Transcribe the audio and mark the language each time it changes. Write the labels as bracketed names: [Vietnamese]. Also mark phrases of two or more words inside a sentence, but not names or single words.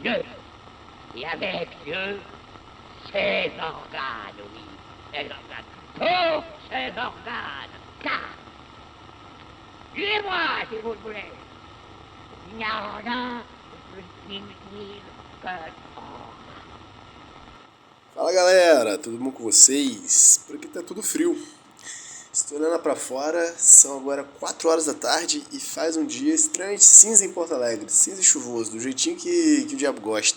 [French] Dieu, et avec Dieu, ses organes, oui, ses organes, tous ses organes, car, suivez-moi si vous le voulez, il n'y a rien de plus inutile que [Portuguese] Fala galera, tudo bom com vocês? Por aqui tá tudo frio. Estou olhando lá pra fora, são agora 4 horas da tarde e faz um dia extremamente cinza em Porto Alegre, cinza e chuvoso, do jeitinho que o diabo gosta.